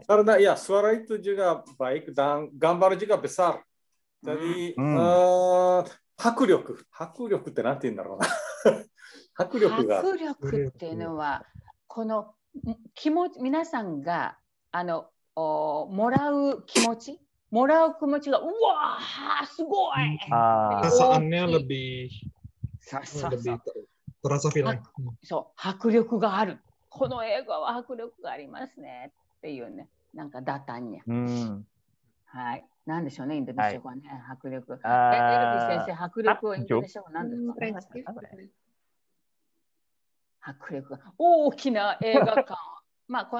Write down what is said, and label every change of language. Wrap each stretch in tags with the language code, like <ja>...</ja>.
<id>Karena ya suara itu juga baik dan gambar juga besar.</id> <ja>Jadi 迫力ってなんて言うんだろうな。迫力っていうのはこの気持ち、皆さんがもらう気持ちがうわーすごい。</ja> <id>Perasaannya lebih terasa film.</id> <ja>そう、迫力がある。この映画は迫力がありますねっていうね、なんかダタンニャ。はい。なんでしょうね、インドネシア語はね、迫力。エルビー先生、迫力はインドネシア語なんですか？迫力が大きな映画館。まあ、</ja>